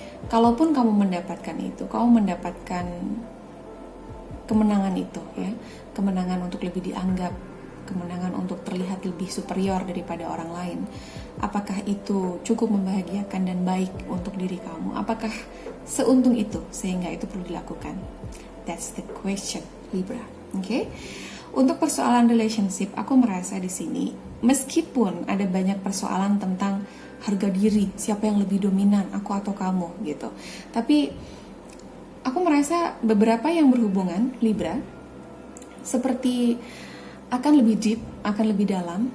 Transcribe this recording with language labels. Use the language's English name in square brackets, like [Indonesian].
[Indonesian] Kalaupun kamu mendapatkan itu, kamu mendapatkan kemenangan itu, ya, kemenangan untuk lebih dianggap, kemenangan untuk terlihat lebih superior daripada orang lain. Apakah itu cukup membahagiakan dan baik untuk diri kamu? Apakah seuntung itu sehingga itu perlu dilakukan? [English] That's the question, Libra. Okay? [Indonesian] Untuk persoalan relationship, aku merasa di sini meskipun ada banyak persoalan tentang harga diri, siapa yang lebih dominan, aku atau kamu, gitu. Tapi aku merasa beberapa yang berhubungan, Libra, seperti akan lebih deep, akan lebih dalam.